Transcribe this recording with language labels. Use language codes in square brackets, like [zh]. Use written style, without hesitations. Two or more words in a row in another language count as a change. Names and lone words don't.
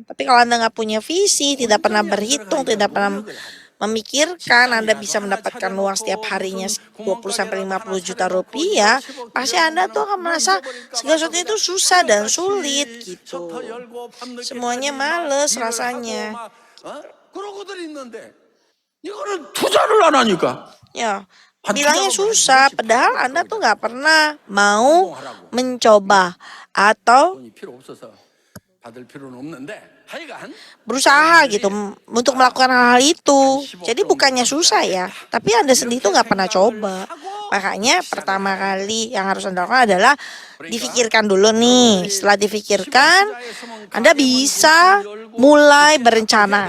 [id] Tapi kalau Anda nggak punya visi, tidak pernah berhitung, tidak pernah memikirkan Anda bisa mendapatkan uang setiap harinya 20 sampai 50 juta rupiah, pasti Anda tuh akan merasa segala sesuatu itu susah dan sulit gitu. Semuanya males rasanya. [ko] 그러고들 있는데 이거는 투자를 안 하니까. [id] Ya, bilangnya susah, padahal Anda tuh nggak pernah mau mencoba atau [ko] 돈이 필요 없어서 받을 필요는 없는데. [id] berusaha gitu untuk melakukan hal-hal itu. Jadi bukannya susah ya, tapi Anda sendiri tuh nggak pernah coba. Makanya pertama kali yang harus Anda lakukan adalah difikirkan dulu nih. Setelah difikirkan, Anda bisa mulai berencana.